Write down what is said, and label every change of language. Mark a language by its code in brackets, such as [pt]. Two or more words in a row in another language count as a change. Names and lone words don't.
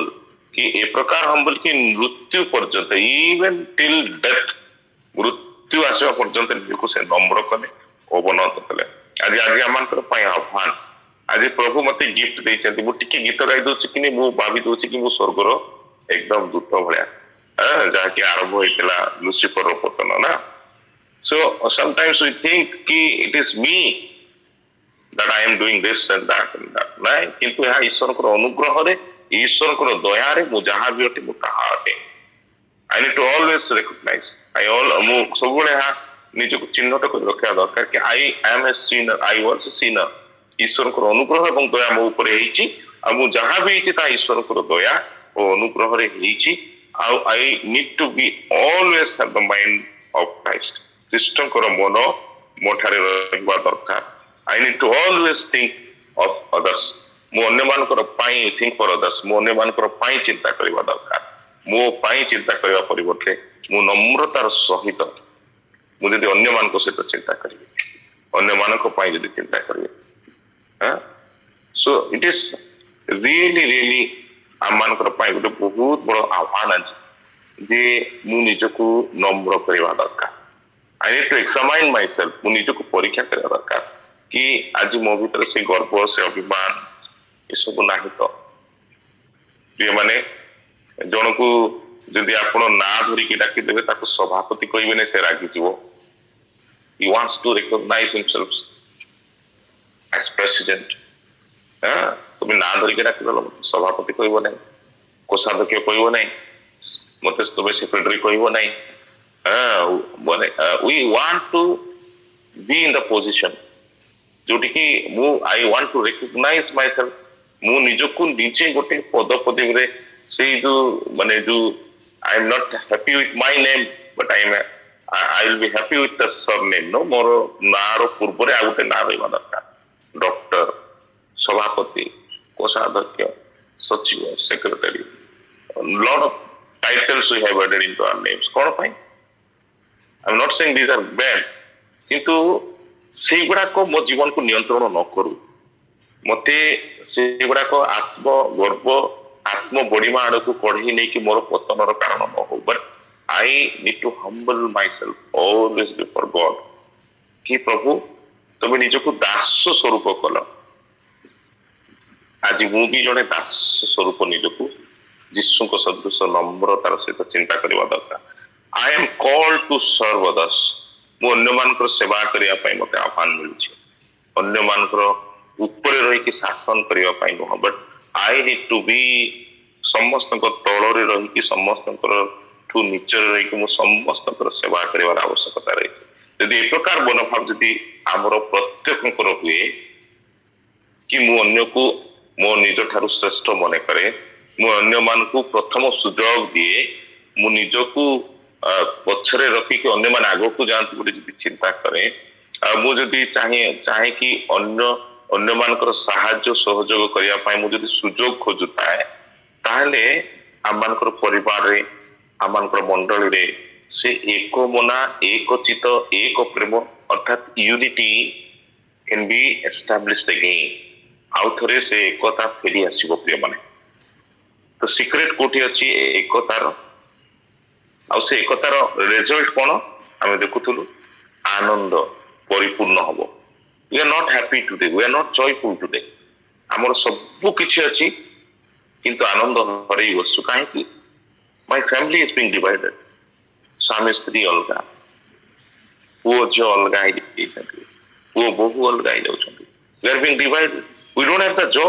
[or] କି ଏ ପ୍ରକାର ହମ୍ବଲ କି ମୃତ୍ୟୁ ପର୍ଯ୍ୟନ୍ତ, [en] even till death, [or] ମୃତ୍ୟୁ ଆସିବା ପର୍ଯ୍ୟନ୍ତ ନିଜକୁ ସେ ନମ୍ର କଲେ, ଅବନତ କଲେ। ଆଜି ଆମମାନଙ୍କର ପାଇଁ ଆହ୍ୱାନ। ଆଜି ପ୍ରଭୁ ମତେ ଗିଫ୍ଟ ଦେଇଛନ୍ତି। ମୁଁ ଟିକେ ଗୀତ ଗାଇ ଦଉଛି କି ମୁଁ ଭାବି ଦଉଛି କି ମୁଁ ସ୍ୱର୍ଗର ଏକଦମ ଦୂତ ଭଳିଆ, ଯାହାକି ଆରମ୍ଭ ହେଇଥିଲା ଲୁସିଫରର ପତନ ନା। [en] So sometimes we think ki it is me that I am doing this and that and that. [or] ନାଇଁ, କିନ୍ତୁ ଏହା ଈଶ୍ୱରଙ୍କର ଅନୁଗ୍ରହରେ, ଈଶ୍ୱରଙ୍କର ଦୟାରେ ମୁଁ ଯାହା ବି ଅଟେ ମୁଁ ତାହା ଅଟେ। [en] I need to always recognize, [or] ମୁଁ ସବୁବେଳେ ଏହା ନିଜକୁ ଚିହ୍ନଟ କରି ରଖିବା ଦରକାର କି [en] I am a sinner, I was a sinner। [or] ଈଶ୍ୱରଙ୍କର ଅନୁଗ୍ରହ ଏବଂ ଦୟା ମୋ ଉପରେ ହେଇଛି, ଆଉ ମୁଁ ଯାହା ବି ହେଇଛି ତାହା ଈଶ୍ୱରଙ୍କର ଦୟା ଓ ଅନୁଗ୍ରହରେ ହେଇଛି। [en] ଆଉ I need to be always have the mind of Christ। [or] ଖ୍ରୀଷ୍ଟଙ୍କର ମନ ମୋ ଠାରେ ରହିବା ଦରକାର। [en] I need to always think of others। [or] ମୁଁ ଅନ୍ୟମାନଙ୍କର ପାଇଁ [en] think for others, [or] ମୁଁ ଅନ୍ୟମାନଙ୍କର ପାଇଁ ଚିନ୍ତା କରିବା ଦରକାର। ମୋ ପାଇଁ ଚିନ୍ତା କରିବା ପରିବର୍ତ୍ତେ ମୁଁ ନମ୍ରତାର ସହିତ ମୁଁ ଯଦି ଅନ୍ୟମାନଙ୍କ ସହିତ ଚିନ୍ତା କରିବି, ଅନ୍ୟମାନଙ୍କ ପାଇଁ ଯଦି ଚିନ୍ତା କରିବି, [en] so it is really [or] ଆମମାନଙ୍କର ପାଇଁ ଗୋଟେ ବହୁତ ବଡ ଆହ୍ୱାନ ଅଛି ଯେ ମୁଁ ନିଜକୁ ନମ୍ର କରିବା ଦରକାର। [en] I need to examine myself। [or] ମୁଁ ନିଜକୁ ପରୀକ୍ଷା କରିବା ଦରକାର କି ଆଜି ମୋ ଭିତରେ ସେ ଗର୍ବ, ସେ ଅଭିମାନ ଏସବୁ ନାହିଁ ତ? ପ୍ରିୟମାନେ, ଜଣକୁ ଯଦି ଆପଣ ନାଁ ଧରିକି ଡାକିଦେବେ ତାକୁ ସଭାପତି କହିବେନି, ସେ ରାଗିଯିବ। [en] He wants to recognize himself as president। [or] তুমি ନାଁ ଧରିକି ଡାକିଦେଲ, ସଭାପତି କହିବ ନାହିଁ, କୋଷାଧ୍ୟକ୍ଷ କହିବ ନାହିଁ, ମତେ ତୁମେ ସେକ୍ରେଟାରୀ କହିବ ନାହିଁ। [en] We want to be in the position ଯୋଉଠିକି I want to recognize myself। [or] ମୁଁ ନିଜକୁ ନିଜେ ଗୋଟେ ପଦପଦବୀରେ, ସେଇ ଯୋଉ [en] I am not happy with my name, but I will be happy with the surname। [or] ମୋର ନାଁର ପୂର୍ବରେ ଆଉ ଗୋଟେ ନାଁ ରହିବା ଦରକାର। ଡକ୍ଟର, ସଭାପତି, କୋଷାଧ୍ୟକ୍ଷ, ସଚିବ, ସେକ୍ରେଟାରୀ, [en] lot of titles we have added into our names। [or] କଣ ପାଇଁ? [en] I am not saying these are bad, [or] କିନ୍ତୁ ସେଇଗୁଡାକ ମୋ ଜୀବନକୁ ନିୟନ୍ତ୍ରଣ ନ କରୁ, ମତେ ସେଇଗୁଡାକ ଆତ୍ମଗର୍ବ, ଆତ୍ମ ବଡିମା ଆଡକୁ କଢେଇ ନେଇକି ମୋର ପତନର କାରଣ ନ ହଉ। [en] ବଟ୍ I need to humble myself always before God। [or] କି ପ୍ରଭୁ, ତମେ ନିଜକୁ ଦାସ ସ୍ୱରୂପ କଲ। ଆଜି ମୁଁ ବି ଜଣେ ଦାସ ସ୍ୱରୂପ ନିଜକୁ ଯୀଶୁଙ୍କ ସଦୃଶ ନମ୍ରତାର ସହିତ ଚିନ୍ତା କରିବା ଦରକାର। [en] I am called to serve others. [or] ମୁଁ ଅନ୍ୟମାନଙ୍କର ସେବା କରିବା ପାଇଁ ମୋତେ ଆହ୍ୱାନ ମିଳୁଛି। ଅନ୍ୟମାନଙ୍କର ଉପରେ ରହିକି ଶାସନ କରିବା ପାଇଁ ନୁହଁ, ବଟ୍ [en] I need to be [or] ସମସ୍ତଙ୍କ ତଳରେ ରହିକି ସମସ୍ତଙ୍କର ଠୁ ନିଚରେ ରହିକି ମୁଁ ସମସ୍ତଙ୍କର ସେବା କରିବାର ଆବଶ୍ୟକତା ରହିଛି। ଯଦି ଏ ପ୍ରକାର ମନୋଭାବ ଯଦି ଆମର ପ୍ରତ୍ୟେକଙ୍କର ହୁଏ କି ମୁଁ ଅନ୍ୟକୁ ମୋ ନିଜ ଠାରୁ ଶ୍ରେଷ୍ଠ ମନେ କରେ, ମୁଁ ଅନ୍ୟମାନଙ୍କୁ ପ୍ରଥମ ସୁଯୋଗ ଦିଏ, ମୁଁ ନିଜକୁ ପଛରେ ରଖିକି ଅନ୍ୟମାନେ ଆଗକୁ ଯାଆନ୍ତି ବୋଲି ଯଦି ଚିନ୍ତା କରେ, ମୁଁ ଯଦି ଚାହେଁ କି ଅନ୍ୟମାନଙ୍କର ସାହାଯ୍ୟ ସହଯୋଗ କରିବା ପାଇଁ ମୁଁ ଯଦି ସୁଯୋଗ ଖୋଜୁଥାଏ, ତାହେଲେ ଆମମାନଙ୍କର ପରିବାରରେ ଆମମାନଙ୍କର ମଣ୍ଡଳୀରେ ସେ ଏକ ମନା ଏକ ଚିତ ଏକ ପ୍ରେମ ଅର୍ଥାତ୍ ୟୁନିଟି [en] can be established again। [or] ଆଉ ଥରେ ସେ ଏକତା ଫେରି ଆସିବ ପ୍ରିୟମାନେ। ତ ସିକ୍ରେଟ କୋଉଠି ଅଛି ଏକତାର, ଆଉ ସେ ଏକତାର ରେଜଲ୍ଟ କଣ ଆମେ ଦେଖୁଥିଲୁ, ଆନନ୍ଦ ପରିପୂର୍ଣ୍ଣ ହବ। [en] we are not happy today, we are not joyful today। [or] ଆମର ସବୁ କିଛି ଅଛି କିନ୍ତୁ ଆନନ୍ଦ ହରେଇ ବସୁ କାହିଁକି? [en] my family is being divided। [or] ସ୍ୱାମୀ ସ୍ତ୍ରୀ ଅଲଗା, ପୁଅ ଝିଅ ଅଲଗା ହେଇଯାଇଛନ୍ତି, ପୁଅ ବୋହୂ ଅଲଗା ହେଇଯାଉଛନ୍ତି। [en] we are being divided, we don't have the joy।